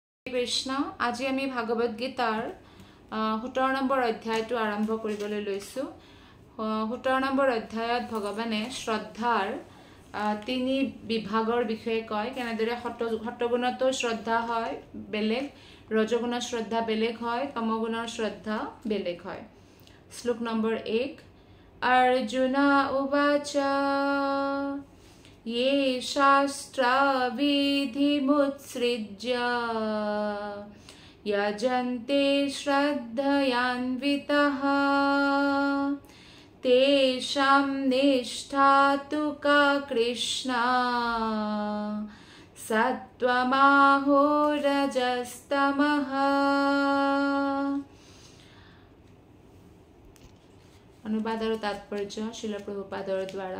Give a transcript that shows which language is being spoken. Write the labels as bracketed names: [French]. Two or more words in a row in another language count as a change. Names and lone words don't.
[Assamese] কৃষ্ণ আজি আমি ভাগৱত গীতাৰ 17 নম্বৰ অধ্যায়টো আৰম্ভ কৰিবলৈ লৈছো 17 নম্বৰ অধ্যায়ত ভগৱানে শ্ৰদ্ধাৰ তিনি বিভাগৰ বিষয়ে কয় কেনেদৰে সত্ত্বগুণতো শ্ৰদ্ধা হয় বেলেগ ৰজগুণৰ শ্ৰদ্ধা বেলেগ হয় তমগুণৰ শ্ৰদ্ধা বেলেগ হয় শ্লোক নম্বৰ 1 [Sanskrit] अर्जुना उवाच ये शास्त्राविधिमुत्सृज्य यजन्ते श्रद्धयान्वितः तेषां निष्ठा तु का कृष्णा सत्त्वमाहो रजस्तमः [Hindi] अनुवाद और तात्पर्य शिल प्रभुपादर द्वारा